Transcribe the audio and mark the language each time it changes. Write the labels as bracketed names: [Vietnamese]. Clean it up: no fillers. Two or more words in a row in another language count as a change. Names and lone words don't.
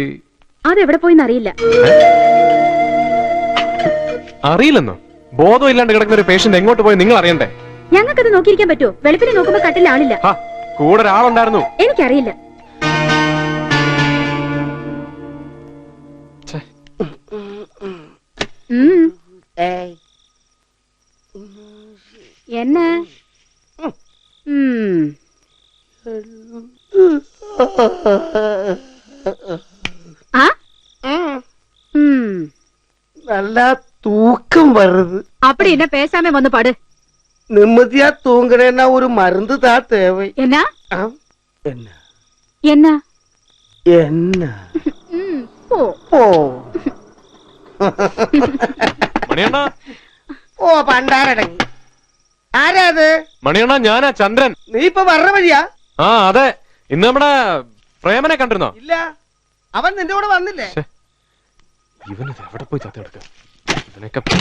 [Malayalam] അതെവിടെ പോയിന്ന് അറിയില്ല. അറിയില്ലെന്നോ? ബോധം ഇല്ലാണ്ട് കിടക്കുന്ന ഒരു പേഷ്യന്റ് എങ്ങോട്ട് പോയി നിങ്ങൾ അറിയണ്ടേ? ഞങ്ങൾക്കത് നോക്കിയിരിക്കാൻ പറ്റുമോ? വെളുപ്പിനെ നോക്കുമ്പോ കട്ടിൽ ആളില്ല. കൂടെ ഒരാളുണ്ടായിരുന്നു. എനിക്കറിയില്ല. [Tamil] என்ன நல்லா தூக்கம் வருது. அப்படி என்ன பேசாம வந்து பாடு. நிம்மதியா தூங்குறேன்னா ஒரு மருந்து தான் தேவை. என்ன என்ன என்ன என்ன? போ [Malayalam] പോ. മണിയണ്ണ, ഓ പണ്ടാരടങ്ങി. ആരാ അത്? മണിയണ്ണ, ഞാനാ ചന്ദ്രൻ. നീ ഇപ്പൊ വരണ വഴിയാ? ആ അതെ. ഇന്ന് നമ്മുടെ പ്രേമനെ കണ്ടിരുന്നോ? ഇല്ല, അവൻ നിന്റെ കൂടെ വന്നില്ലേ? ഇവനിത് എവിടെ പോയി ചത്തെടുക്ക? ഇവനൊക്കെ